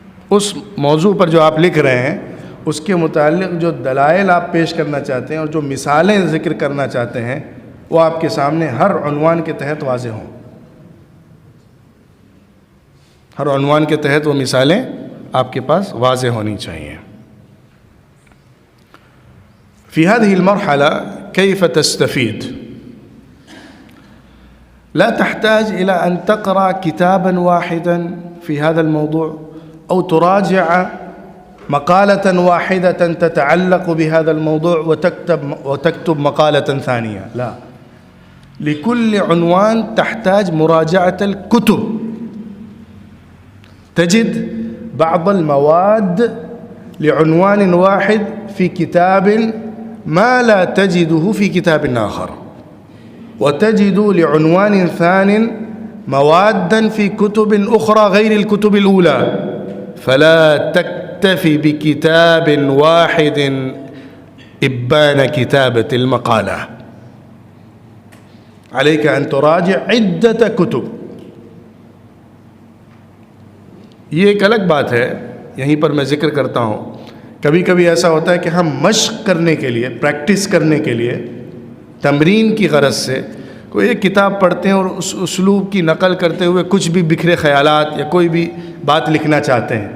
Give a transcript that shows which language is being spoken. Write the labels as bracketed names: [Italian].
[Urdu] اس موضوع پر جو آپ لکھ رہے ہیں اس کے متعلق جو دلائل آپ پیش کرنا چاہتے ہیں اور جو مثالیں ذکر کرنا چاہتے ہیں وہ آپ کے سامنے ہر عنوان کے تحت واضح ہوں. ہر عنوان کے تحت وہ مثالیں آپ کے پاس واضح ہونی چاہیے. [Arabic] في هذه المرحلة كيف تستفيد؟ لا تحتاج إلى أن تقرأ كتابا واحدا في هذا الموضوع أو تراجع مقالة واحدة تتعلق بهذا الموضوع وتكتب مقالة ثانية. لا، لكل عنوان تحتاج مراجعة الكتب. تجد بعض المواد لعنوان واحد في كتاب ما لا تجده في كتاب آخر، وتجد لعنوان ثان موادا في كتب أخرى غير الكتب الأولى. فلا تكتفي بكتاب واحد إبان كتابة المقالة، عليك أن تراجع عدة كتب. [Urdu] یہ ایک الگ بات ہے، یہیں پر میں ذکر کرتا ہوں. کبھی کبھی ایسا ہوتا ہے کہ ہم مشق کرنے کے لیے، پریکٹس کرنے کے لیے، تمرین کی غرض سے کوئی ایک کتاب پڑھتے ہیں اور اس اسلوب کی نقل کرتے ہوئے کچھ بھی بکھرے خیالات یا کوئی بھی بات لکھنا چاہتے ہیں.